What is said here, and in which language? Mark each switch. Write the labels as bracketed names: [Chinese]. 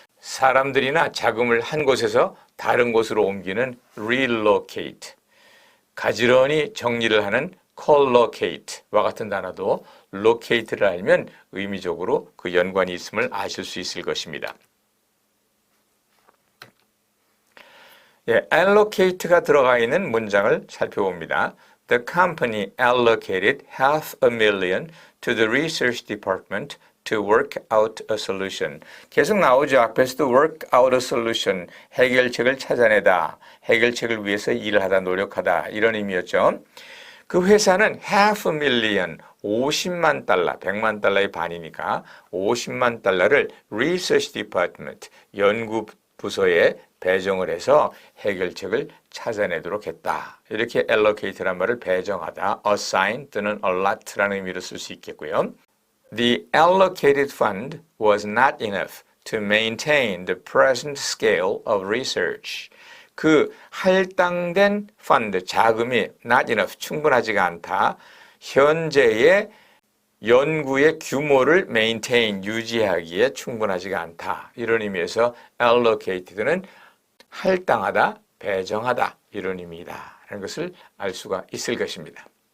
[Korean] 사람들이나 자금을 한 곳에서 다른 곳으로 옮기는 relocate, 가지런히 정리를 하는 collocate와 같은 단어도 locate를 알면 의미적으로 그 연관이 있음을 아실 수 있을 것입니다. allocate가 들어가 있는 문장을 살펴봅니다. [English] The company allocated $500,000 to the research department to work out a solution. [Korean] 계속 나오죠. 앞에서도 [English] work out a solution, [Korean] 해결책을 찾아내다, 해결책을 위해서 일을 하다, 노력하다 이런 의미였죠. 그 회사는 $500,000, 50만 달러, 100만 달러의 반이니까 50만 달러를 [English] research department, [Korean] 연구 부서에 배정을 해서 해결책을 찾아내도록 했다. 이렇게 allocate란 말을 배정하다, assign 또는 allot라는 의미로 쓸 수 있겠고요. [English] The allocated fund was not enough to maintain the present scale of research. [Korean] 그 할당된 펀드, 자금이 [English] not enough, [Korean] 충분하지가 않다. 현재의 연구의 규모를 maintain, 유지하기에 충분하지가 않다. 이런 의미에서 allocated는 할당하다, 배정하다 이런 의미이다 라는 것을 알 수가 있을 것입니다.